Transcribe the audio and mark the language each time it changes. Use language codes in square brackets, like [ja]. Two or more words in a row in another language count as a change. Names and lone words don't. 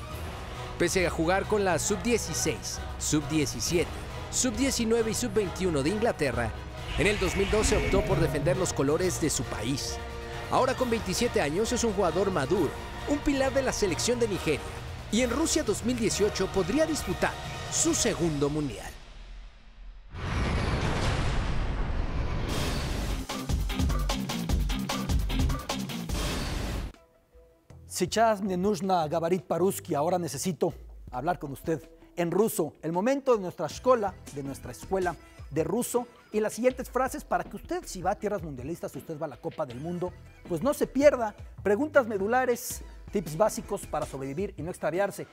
[es] Pese a jugar con la Sub-16, Sub-17, Sub-19 y Sub-21 de Inglaterra, en el 2012 optó por defender los colores de su país. Ahora con 27 años es un jugador maduro, un pilar de la selección de Nigeria, y en Rusia 2018 podría disputar su segundo mundial. [ru] Сейчас мне нужно говорить по-русски. [es] Ahora necesito hablar con usted en ruso. El momento de nuestra escuela de ruso y las siguientes frases para que usted, si va a tierras mundialistas, usted va a la Copa del Mundo, pues no se pierda. Preguntas medulares, tips básicos para sobrevivir y no extraviarse.